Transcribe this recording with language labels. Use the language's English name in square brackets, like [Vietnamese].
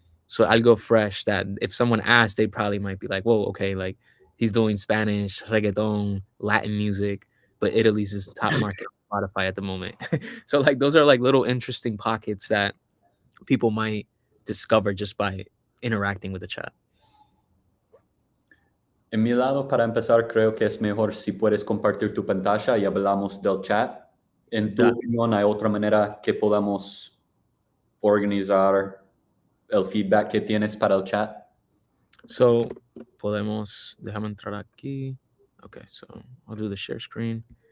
[English] So I'll go fresh that if someone asked, they probably might be like, whoa, okay, like, he's doing Spanish, reggaeton, Latin music, but Italy's his top market on Spotify at the moment. So, like, those are, like, little interesting pockets that people might discover just by interacting with the chat. [Spanish] En mi lado, para empezar, creo que es mejor si puedes compartir tu pantalla y hablamos del chat. En tu Dale. opinión, ¿hay otra manera que podamos organizar el feedback que tienes para el chat? So, déjame entrar aquí. [English] Okay, so I'll do the share screen.